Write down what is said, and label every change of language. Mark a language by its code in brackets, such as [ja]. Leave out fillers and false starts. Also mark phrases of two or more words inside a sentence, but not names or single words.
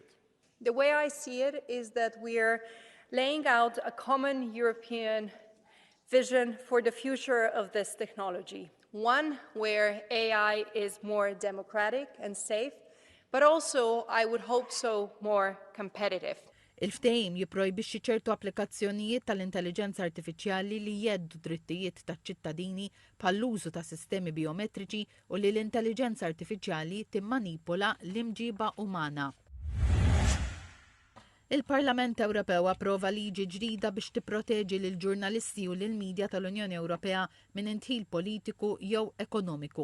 [en] The way I see it is that we're laying out a common European vision for the future of this technology, one where AI is more democratic and safe, but also, I would hope so, more competitive. [mt] Il-ftehim jipprojbixxi ċertu applikazzjonijiet tal-intelliġenza artifiċjali li jeddu drittijiet taċ-ċittadini bħall-użu ta' sistemi biometriċi u li l-intelliġenza artifiċjali timmanipula l-imġiba umana. Il-Parlament Ewropew approva liġi ġdida biex tipproteġi l-ġurnalisti u l-medja tal-Unjoni Ewropea minn intħil politiku jew ekonomiku.